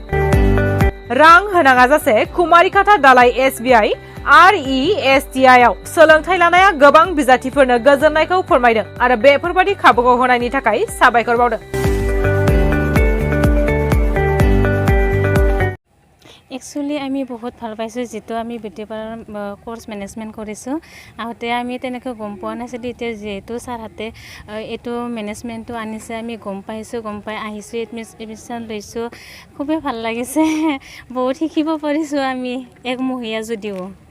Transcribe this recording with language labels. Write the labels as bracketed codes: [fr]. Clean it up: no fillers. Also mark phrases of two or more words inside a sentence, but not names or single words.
[brx] रां होनाङा जासे कुमारिकाटा दालाय SBI RESTI आव सोलोंथाय लानाया गोबां बिजाथिफोरनो गोजोननायखौ फोरमायदों आरो बेफोरबादि खाबुखौ होनायनि थाखाय साबायखर बावदों। [as] এক্চুৱেলি আমি বহুত ভাল পাইছোঁ যেটো আমি [en] beauty parlour course management [as] কৰিছোঁ। আগতে আমি তেনেকৈ গম পোৱা নাছিলোঁ, এতিয়া যেহেতু ছাৰহাতে এইটো মেনেজমেন্টটো আনিছে আমি গম পাই আহিছোঁ, এডমিশ্যন লৈছোঁ, খুবেই ভাল লাগিছে। বহুত শিকিব পাৰিছোঁ আমি একমহীয়া যদিও।